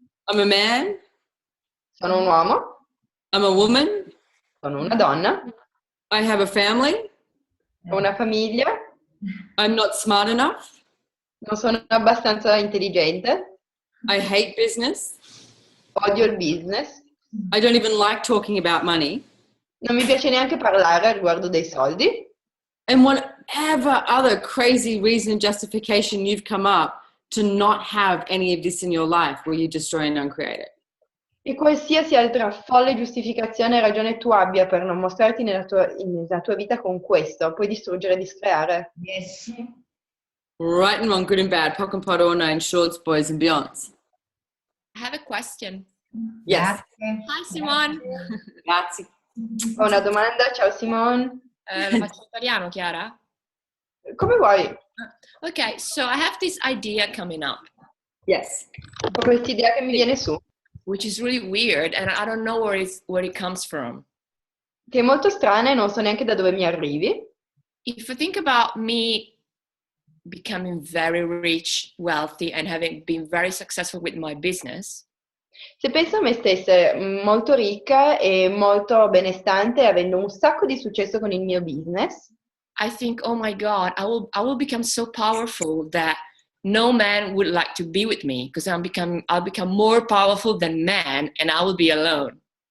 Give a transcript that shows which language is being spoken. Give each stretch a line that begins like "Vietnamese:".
English: I'm a man.
Italian: Sono un uomo.
English: I'm a woman.
Italian: Sono una donna.
English: I have a family.
Italian: Ho una famiglia.
English: I'm not smart enough.
Italian: Non sono abbastanza intelligente.
English: I hate business.
Italian: Odio il business.
English: I don't even like talking about money.
Italian: Non mi piace neanche parlare riguardo dei soldi.
English: And whatever other crazy reason and justification you've come up to not have any of this in your life where you destroy and uncreate it.
Italian: E qualsiasi altra folle giustificazione e ragione tu abbia per non mostrarti nella tua vita con questo, puoi distruggere e discreare.
English: Yes. Right and wrong, good and bad, poc and pot, all nine shorts, boys and beyonds. I have a question. Yes.
Italian: Grazie.
English: Hi, Simone.
Italian: Grazie. Ho una domanda, ciao Simone. Lo faccio in italiano, Chiara? Come vuoi?
English: Okay, so I have this idea coming up, Yes.
Italian: Ho questa idea che mi viene su,
English: which is really weird, and I don't know where it comes from.
Italian: che è molto strana e non so neanche da dove mi arrivi.
English: If I think about me becoming very rich, wealthy, and having been very successful with my business,
Italian: Se penso a me stessa molto ricca e molto benestante, avendo un sacco di successo con il mio business,
English: I think, oh my God, I will become so powerful that no man would like to be with me because I'll become more powerful than man, and I will be alone.